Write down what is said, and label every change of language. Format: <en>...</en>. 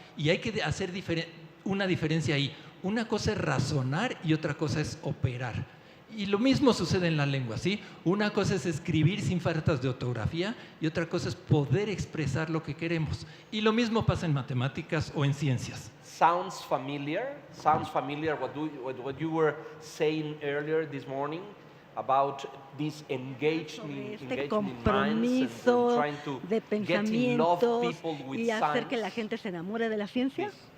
<es>Y hay que hacer una diferencia ahí. Una cosa es razonar y otra cosa es operar. Y lo mismo sucede en la lengua, ¿sí? Una cosa es escribir sin faltas de ortografía y otra cosa es poder expresar lo que queremos. Y lo mismo pasa en matemáticas o en ciencias.</es> <en>Sounds familiar? Sounds familiar what you were saying earlier this morning about this engagement</en> <es>compromiso de pensamientos y hacer que la gente se enamore de la ciencia.</es>